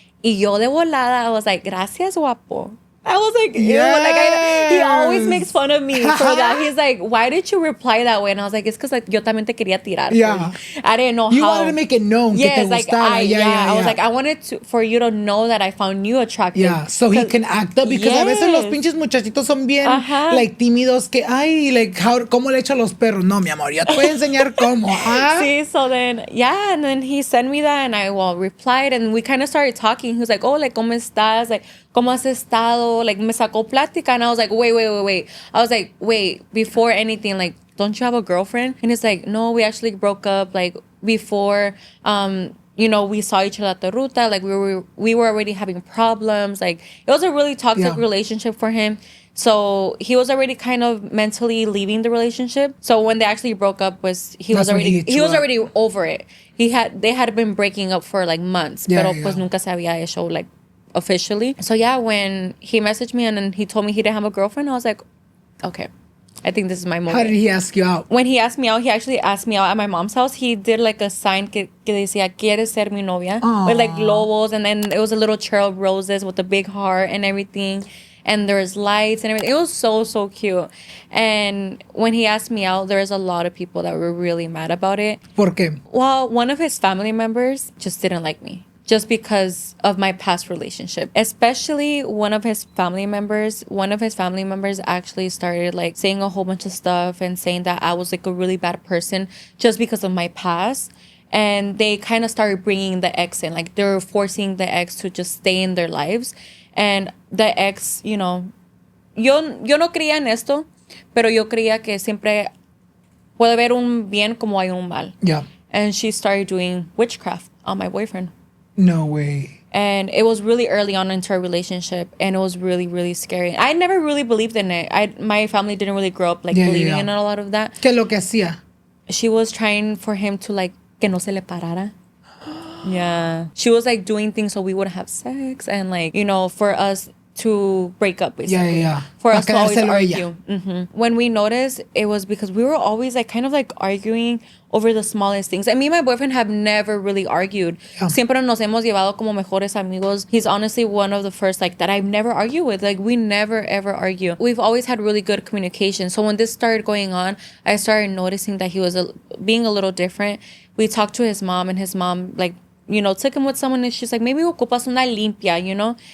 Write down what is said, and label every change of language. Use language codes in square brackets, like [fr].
[es] Y yo de volada, I was like, gracias, guapo. [en] I was like, ew. Yes. He always makes fun of me for that. He's like, why did you reply that way? And I was like, it's because like, [es] yo también te quería tirar. [en] Yeah. I didn't know You how. wanted to make it known Yes, [es] que te [en] like, [es] gustaba. [en] I was like, I wanted for you to know that I found you attractive. Yeah, so he can act up because [es] a veces los pinches muchachitos son bien like tímidos que ay, like cómo le echo a los perros. No, mi amor, yo te voy a enseñar cómo. [en] See, so then and then he sent me that and I replied and we kind of started talking. He was like, oh, like, [es] ¿cómo estás? [en] Like, [es] ¿cómo has estado? [en] Like, [es] me sacó plática [en] and I was like, wait. I was like, wait, before anything, like, don't you have a girlfriend? And he's like, no, we actually broke up like before you know, we saw each other at the ruta. Like, we were already having problems. Like, it was a really toxic relationship for him. So he was already kind of mentally leaving the relationship. So when they actually broke up, he was already over it. They had been breaking up for like months, [es] pero pues nunca se había hecho [en] like officially. So yeah, when he messaged me and then he told me he didn't have a girlfriend, I was like, okay, I think this is my moment. How did he ask you out? When he asked me out, he actually asked me out at my mom's house. He did like a sign [es] que decía, ¿Quieres ser mi novia? [en] Aww. With like globos, and then it was a little trail of roses with a big heart and everything. And there was lights and everything. It was so cute. And when he asked me out, there was a lot of people that were really mad about it. [es] ¿Por qué? [en] Well, one of his family members just didn't like me. Just because of my past relationship. Especially one of his family members actually started like saying a whole bunch of stuff and saying that I was like a really bad person just because of my past. And they kind of started bringing the ex in. Like, they were forcing the ex to just stay in their lives. And the ex, you know, [es] yo no creía en esto, pero yo creía que siempre puede haber un bien como hay un mal. [en] Yeah. And she started doing witchcraft on my boyfriend. No way. And it was really early on into our relationship, and it was really, really scary. I never really believed in it. My family didn't really grow up like believing in a lot of that. [es] ¿Qué es lo que hacía? [en] She was trying for him to like [es] que no se le parara. [en] Yeah. She was like doing things so we wouldn't have sex and like, you know, for us to break up basically. Yeah. For us to always argue. Mm-hmm. When we noticed, it was because we were always like kind of like arguing over the smallest things. And me and my boyfriend have never really argued. Yeah. [es] Siempre nos hemos llevado como mejores amigos. [en] He's honestly one of the first like that I've never argued with. Like, we never ever argue. We've always had really good communication. So when this started going on, I started noticing that he was being a little different. We talked to his mom, and his mom like, you know, took him with someone, and she's like, maybe [es] ocupas una limpia, [en] you know?